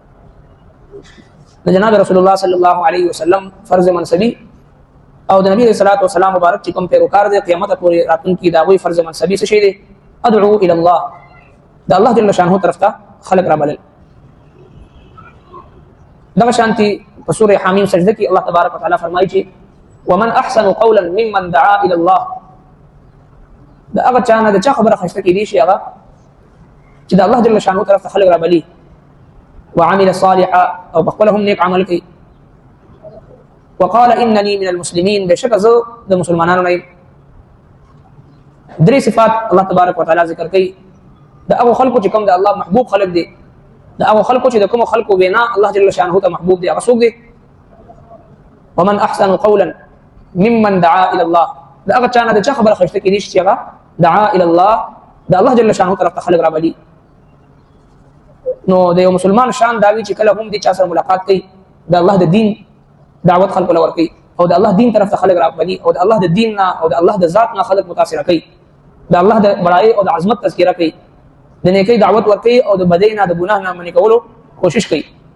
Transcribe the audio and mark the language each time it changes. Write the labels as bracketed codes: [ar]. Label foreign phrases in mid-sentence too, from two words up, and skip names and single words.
[ps] د جناب رسول الله [ar] صلی الله علیه وسلم [ps] فرض منصبی او د نبی [ar] صلی الله علیه وسلم [ps] مبارک چې کوم پیروکار دي قیامت پورې راتلونکي دا وی فرض منصبی څه شي دي [ar] ادعو الى الله [ps] دا الله [ar] جل شانه [ps] طرف ته خلق را بلل دا شانتي په سوره حمیم سجده کې الله [ar] تبارک وتعالى [ps] فرمایي چې [ar] ومن احسن قولا ممن دعا الى الله [ps] دا هغه چانه د چا خبره خشته کې دي شي هغه چې دا الله [ar] جل شانه [ps] طرف ته خلق را بلی [ar] وعمل صالحا [ps] او بخلهم نیک عمل کوي [ar] وقال انني من المسلمين [ps] بشک زه د مسلمانانو نه درې صفات الله [ar] تبارک وتعالى [ps] ذکر کوي دا هغه خلکو چې کوم د الله محبوب خلق دي دا هغه خلکو چې د کوم خلکو وینا الله [ar] جل شانه [ps] ته محبوب دي هغه څوک دي [ar] ومن احسن قولا ممن دعا الى الله [ps] دا هغه چانه د چا خبره خشته کې دي چې هغه [ar] دعا الى الله [ps] دا الله [ar] جل شانه [ps] طرف ته خلق را بلی نو د یو مسلمان شان داوی چې کله هم د چا سره ملاقات کوي د الله د دین دعوت خلق لور کوي او د الله دین طرف ته خلق را بلی او د الله د دین نه او د الله د ذات نه خلق متاثر کوي د الله د بڑای او د عظمت تذکرہ کوي د نیکی دعوت ورکوي او د بدی نه د ګناه نه منې کولو کوشش کوي